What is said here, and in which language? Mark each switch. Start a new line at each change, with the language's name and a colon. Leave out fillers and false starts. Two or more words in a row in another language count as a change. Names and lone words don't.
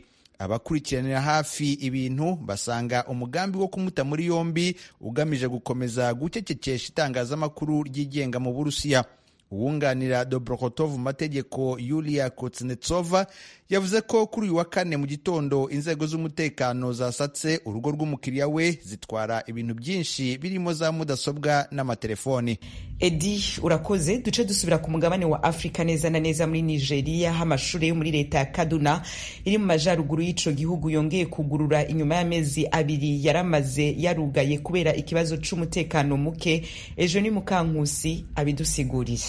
Kinyarwanda: Abakurikiranira hafi ibintu basanga umugambi wo kumuta muri yombi ugamije gukomeza gucecekesha itangazamakuru ryigenga mu Burusiya. Uwunganira Dobrokotov mu mategeko Yulia Kuznetsova yavuze ko kuri uyu wa kane mu gitondo inzego z'umutekano zasatse urugo rw'umukiriya we zitwara ibintu byinshi birimo za mudasobwa n'amatelefoni.
Rundi: Edi urakoze. Duce dusubira ku mugabane wa Afrika neza na neza muri Nigeria aho amashuri yo muri leta ya Kaduna iri mu majaruguru y'ico gihugu yongeye kugurura inyuma y'amezi 2 yaramaze yarugaye kubera ikibazo c'umutekano muke. Ejo ni Mukankusi abidusigurire.